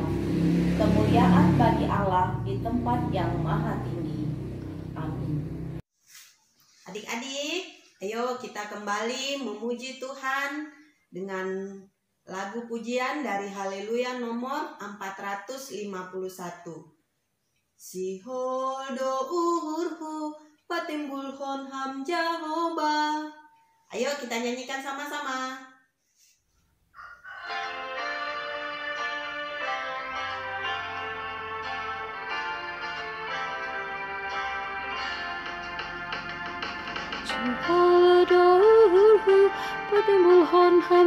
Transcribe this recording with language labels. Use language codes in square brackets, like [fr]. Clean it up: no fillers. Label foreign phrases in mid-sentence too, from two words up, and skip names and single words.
[id] Kemuliaan bagi Allah di tempat yang maha tinggi. Amin. Adik-adik, ayo kita kembali memuji Tuhan dengan lagu pujian dari Haleluya nomor 451. [sim] Siholdo uhurhu patimbulhon ham Jehovah. [id] Ayo kita nyanyikan sama-sama. [sim] Siholdo patimbulhon ham